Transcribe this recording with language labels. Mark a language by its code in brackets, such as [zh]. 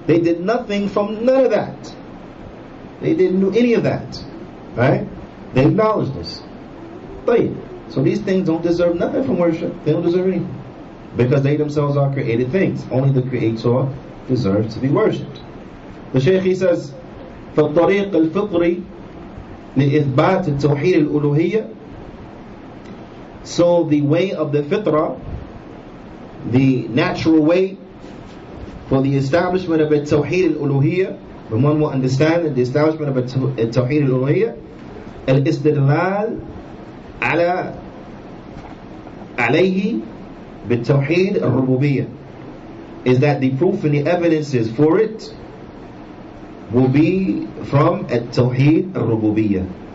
[en] They did nothing from none of that. They didn't do any of that. Right? They acknowledge this. But so these things don't deserve nothing from worship. They don't deserve anything. Because they themselves are created things. Only the Creator deserves to be worshipped. The Shaykh, he says, [ar] فالطريق الفطري لإثبات التوحيد الألوهية. [en] So the way of the fitrah, the natural way for the establishment of [ar] التوحيد الألوهية, [en] when one will understand that the establishment of التوحيد الألوهية, [ar] الاستدلال عليه بالتوحيد الربوبية, [en] is that the proof and the evidences for it will be from [ar] التوحيد الربوبية.